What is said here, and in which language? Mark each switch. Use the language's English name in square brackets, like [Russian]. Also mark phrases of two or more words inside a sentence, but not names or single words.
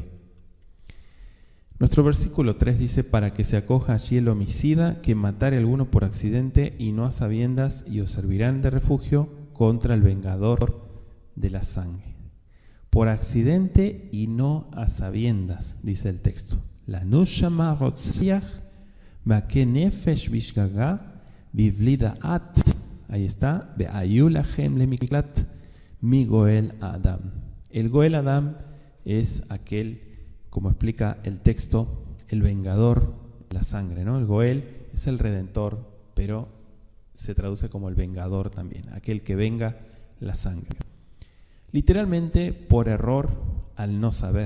[Spanish] Nuestro versículo 3 dice: para que se acoja allí el homicida que matare a alguno por accidente y no a sabiendas, y os servirán de refugio contra el vengador de la sangre. Por accidente y no a sabiendas, dice el texto. [Hebrew] לנוס שמה רוצח מכה נפש בשגגה בבלי דעת. [Spanish] Ahí está. [Hebrew] והיו לכם למקלט מ גאל אדם. [Spanish] El [Hebrew] גאל אדם [Spanish] es aquel, como explica el texto, el vengador de la sangre, ¿no? El goel es el redentor, pero se traduce como el vengador también, aquel que venga la sangre. Literalmente, por error al no saber.